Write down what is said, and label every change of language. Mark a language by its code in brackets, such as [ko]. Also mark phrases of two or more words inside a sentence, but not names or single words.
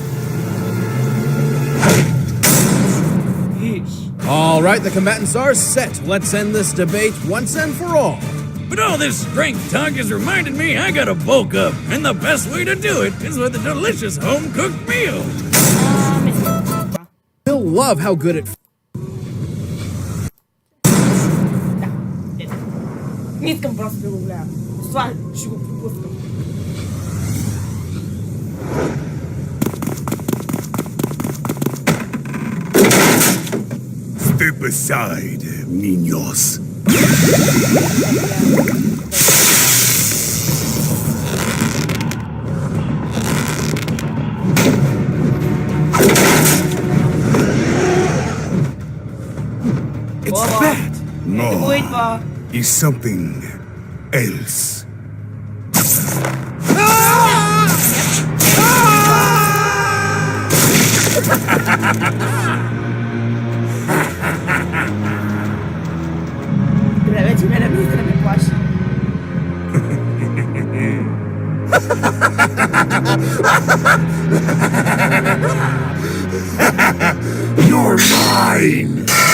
[en] All right, the combatants are set. Let's end this debate once and for all. But all this strength talk has reminded me I gotta bulk up, and the best way to do it is with a delicious home-cooked meal. You'll love how good it [bg] Не искам просто да го гледам. Това ще го пропускам. [en] Step aside, niños. It's bad. No, it's something else. [bg] Добре, вече ме намисли да ме плаши. [en] You're mine!